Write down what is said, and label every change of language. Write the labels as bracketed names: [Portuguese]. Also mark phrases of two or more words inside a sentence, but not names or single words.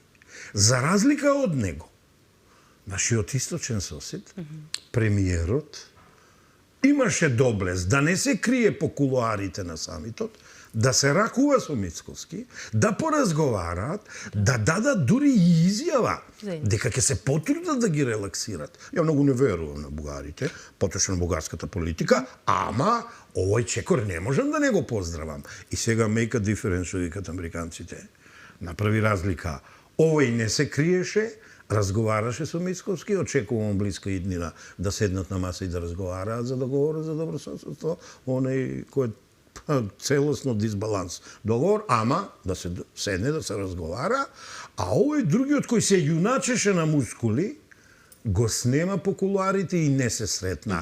[Macedonian] За разлика од него, нашиот источен сосед, премиерот, имаше доблест да не се крие по кулоарите на самитот, да се ракува со Мицковски, да поразговараат, да дадат дури и изјава дека ќе се потрудат да ги релаксират. Ја многу не верувам на бугарите, поточно на бугарската политика, ама овој чекор не можам да не го поздравам. И сега [English] make a difference, [Macedonian] што викат американците. Направи разлика. Овој не се криеше, разговараше со Мицковски, очекувам блиска иднина да седнат на маса и да разговараат за договор за добрососедство, оној кој целосно дисбаланс договор, ама да се седне, да се разговара, а овој другиот кој се јуначеше на мускули, го снема по кулуарите и не се сретна.